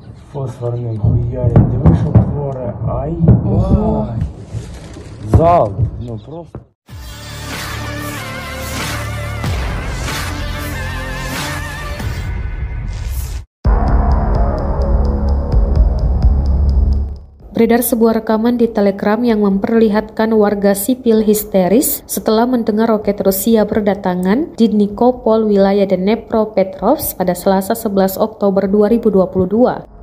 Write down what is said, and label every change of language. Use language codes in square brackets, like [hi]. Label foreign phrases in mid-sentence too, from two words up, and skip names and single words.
[ru] фосфорным хуярит. [uk] Диви, що творе. Ай, бай. Зал. Ну просто. [id] Beredar sebuah rekaman di Telegram yang memperlihatkan warga sipil histeris setelah mendengar roket Rusia berdatangan di Nikopol, wilayah Dnepropetrovsk pada Selasa 11 Oktober 2022.